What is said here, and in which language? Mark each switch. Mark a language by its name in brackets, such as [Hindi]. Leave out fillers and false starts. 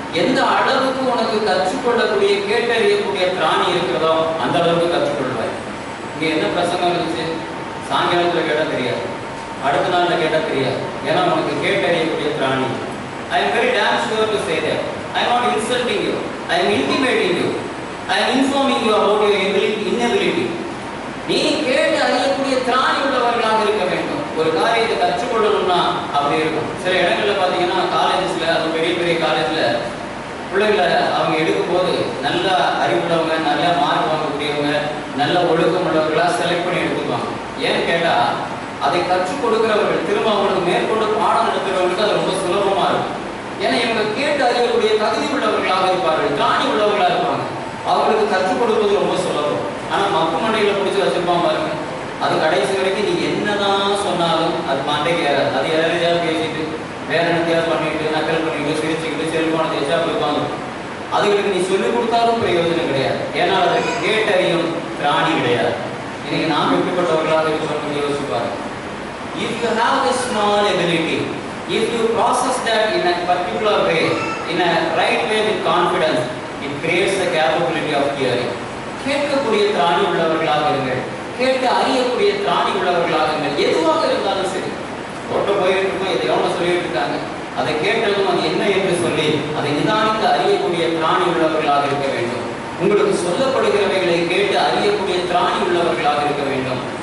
[Tamil] எந்த அளவுக்கு உனக்கு கற்றுக்கொள்ளக்கூடிய கேட்டறியக்கூடிய திராணி இருக்கிறதோ அந்த அளவுக்கு கற்றுக்கொள்வாய். இங்க என்ன பிரசங்கம் இருந்துச்சு? சாயங்காலத்துல கேட்டா தெரியாது, அடுத்த நாள்ல கேட்டா தெரியாது. ஏன்னா உனக்கு கேட்டறியக்கூடிய திராணி. [English] I am very damn sure to say that. I am not insulting you. I am intimating you. I am informing you about your inability. [Tamil] நீ கேட்டு அறியக்கூடிய திராணி உள்ளவர்களாக இருக்க வேண்டும். ஒரு காரியத்தை கற்றுக்கொள்ளணும்னா அப்படி இருக்கும். சில இடங்கள்ல பாத்தீங்கன்னா காலேஜஸ்ல, அது பெரிய பெரிய காலேஜ்ல பிள்ளைகளை அவங்க எடுக்கும் போது நல்ல அறிவுள்ளவங்க, நல்ல மார்க் வாங்கக்கூடியவங்க, நல்ல ஒழுக்கம் உள்ளவர்களா செலக்ட் பண்ணி எடுத்துக்குவாங்க. ஏன்னு கேட்டா அதை கற்றுக் கொடுக்கிறவர்கள் திரும்ப அவங்களுக்கு மேற்கொண்டு பாடம் நடத்துகிறவங்களுக்கு அது ரொம்ப சுலபமா இருக்கும். ஏன்னா இவங்க கேட்டு அறியக்கூடிய தகுதி உள்ளவர்களாக இருப்பார்கள், திராணி உள்ளவர்களா இருப்பாங்க. அவங்களுக்கு கற்றுக் கொடுப்பது ரொம்ப சுலபம். ஆனா மக்கு மண்டைகளை பிடிச்சி வச்சிருப்பான் பாருங்க, அது கடைசி வரைக்கும் நீ என்னதான் சொன்னாலும் அது மண்டைக்கு ஏறாது. அது யாரையாவது பேசிட்டு வேற என்னத்தையாவது பண்ணிட்டு நக்கல் பண்ணிட்டு சிரிச்சுக்கிட்டு செல்போனை தேய்ச்சா போய்ப்பாங்க. அதுகளுக்கு நீ சொல்லிக் கொடுத்தாலும் பிரயோஜனம் கிடையாது. ஏன்னா அதற்கு கேட்டறியும் திராணி கிடையாது. இன்னைக்கு நாம் எப்படிப்பட்டவர்களாக இருக்கிறோம் யோசிப்பாரு. [English] If you have a small ability, if you process that in a particular way, in a right way with confidence, it creates the capability of hearing. [Tamil] கேட்கக்கூடிய திராணி உள்ளவர்களாக இருங்கள், கேட்டு அறியக்கூடிய திராணி உள்ளவர்களாக இருங்கள். எதுவாக இருந்தாலும் சரி, ஓட்ட போயிட்டு இருக்கோம், எதை எவ்வளோ சொல்லிட்டு இருக்காங்க, அதை கேட்டதும் அது என்ன என்று சொல்லி அதை நிதானித்து அறியக்கூடிய திராணி உள்ளவர்களாக இருக்க வேண்டும். உங்களுக்கு சொல்லப்படுகிறவைகளை கேட்டு அறியக்கூடிய திராணி உள்ளவர்களாக இருக்க வேண்டும்.